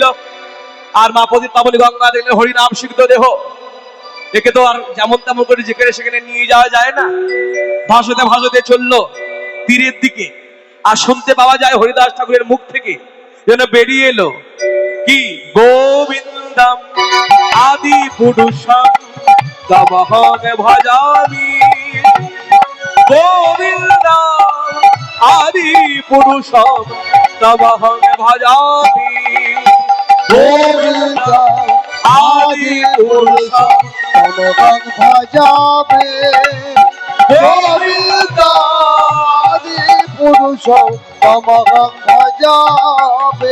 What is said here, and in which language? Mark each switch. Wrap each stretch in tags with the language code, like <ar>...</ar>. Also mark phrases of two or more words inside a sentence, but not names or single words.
<bn>আর মা পতিতাবলী গঙ্গা দেখলে হরিনাম সিদ্ধ দেহ, একে তো আর যেমন তেমন করে যেখানে সেখানে নিয়ে যাওয়া যায় না। ভাসতে ভাসতে চললো তীরের দিকে, আর শুনতে পাওয়া যায় হরিদাস ঠাকুরের মুখ থেকে যেন বেরিয়ে এলো কি,</bn> <sa>গোবিন্দম আদি পুরুষম তমহং ভজামি, গোবিন্দম আদি পুরুষম তমহং ভজামি, গোবিন্দ আদি পুরুষ তমহং ভজামি, গোবিন্দ আদি পুরুষ তমহং ভজামি।</sa>